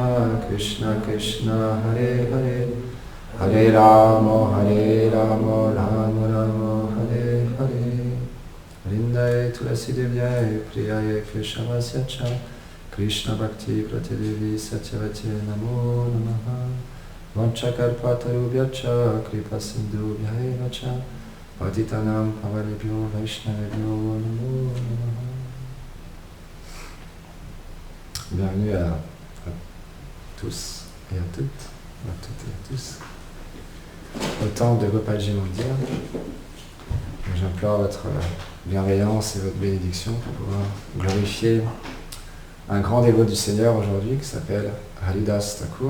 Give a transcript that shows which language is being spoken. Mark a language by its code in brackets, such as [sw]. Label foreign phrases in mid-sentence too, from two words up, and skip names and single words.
[sa] कृष्ण हरे हरे हरे राम राम राम हरे हरे वृन्दायै तुलसीदेव्यै प्रियायै केशवस्य च कृष्णभक्तिप्रदे देवि सत्यवत्यै नमो नमः वाञ्छाकल्पतरुभ्यश्च कृपासिन्धुभ्य एव च पतितानां पावनेभ्यो वैष्णवेभ्यो नमो नमः. [fr] Bienvenue à tous et à toutes et à tous au temple de Gopalji Mandir. J'implore votre bienveillance et votre bénédiction pour pouvoir glorifier un grand dévot du Seigneur aujourd'hui qui s'appelle Haridas Thakur.